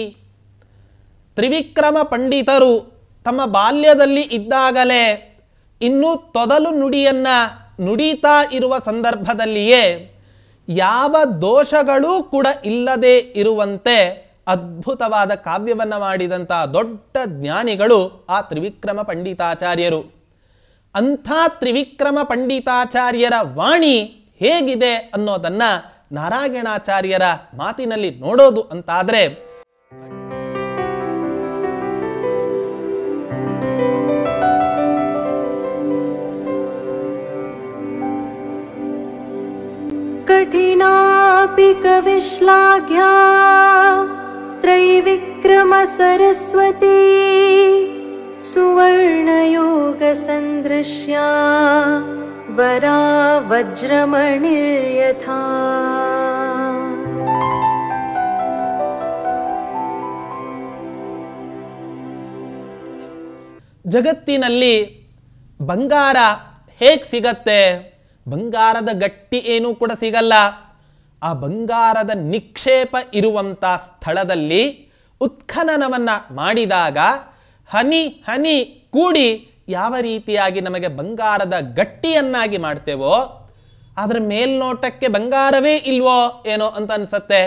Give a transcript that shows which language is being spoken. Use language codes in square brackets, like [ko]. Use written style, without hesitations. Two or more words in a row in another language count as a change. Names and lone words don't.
[kn] ತ್ರಿವಿಕ್ರಮ ಪಂಡಿತರು ತಮ್ಮ ಬಾಲ್ಯದಲ್ಲಿ ಇದ್ದಾಗಲೇ ಇನ್ನೂ ತೊದಲು ನುಡಿಯನ್ನ ನುಡಿತಾ ಇರುವ ಸಂದರ್ಭದಲ್ಲಿಯೇ ಯಾವ ದೋಷಗಳೂ ಕೂಡ ಇಲ್ಲದೆ ಇರುವಂತೆ ಅದ್ಭುತವಾದ ಕಾವ್ಯವನ್ನು ಮಾಡಿದಂಥ ದೊಡ್ಡ ಜ್ಞಾನಿಗಳು ಆ ತ್ರಿವಿಕ್ರಮ ಪಂಡಿತಾಚಾರ್ಯರು. ಅಂಥ ತ್ರಿವಿಕ್ರಮ ಪಂಡಿತಾಚಾರ್ಯರ ವಾಣಿ ಹೇಗಿದೆ ಅನ್ನೋದನ್ನ ನಾರಾಯಣಾಚಾರ್ಯರ ಮಾತಿನಲ್ಲಿ ನೋಡೋದು ಅಂತಾದರೆ, [sa] कठिनापि कविश्लाघ्या त्रैविक्रम सरस्वती सुवर्णयोग सन्दृश्या वरा वज्रमणिर्यथा [kn] ಜಗತ್ತಿನಲ್ಲಿ ಬಂಗಾರ ಹೇಗೆ ಸಿಗತ್ತೆ? ಬಂಗಾರದ ಗಟ್ಟಿ ಏನೂ ಕೂಡ ಸಿಗಲ್ಲ. ಆ ಬಂಗಾರದ ನಿಕ್ಷೇಪ ಇರುವಂಥ ಸ್ಥಳದಲ್ಲಿ ಉತ್ಖನನವನ್ನು ಮಾಡಿದಾಗ ಹನಿ ಹನಿ ಕೂಡಿ ಯಾವ ರೀತಿಯಾಗಿ ನಮಗೆ ಬಂಗಾರದ ಗಟ್ಟಿಯನ್ನಾಗಿ ಮಾಡ್ತೇವೋ ಅದರ ಮೇಲ್ನೋಟಕ್ಕೆ ಬಂಗಾರವೇ ಇಲ್ವೋ ಏನೋ ಅಂತ ಅನಿಸತ್ತೆ.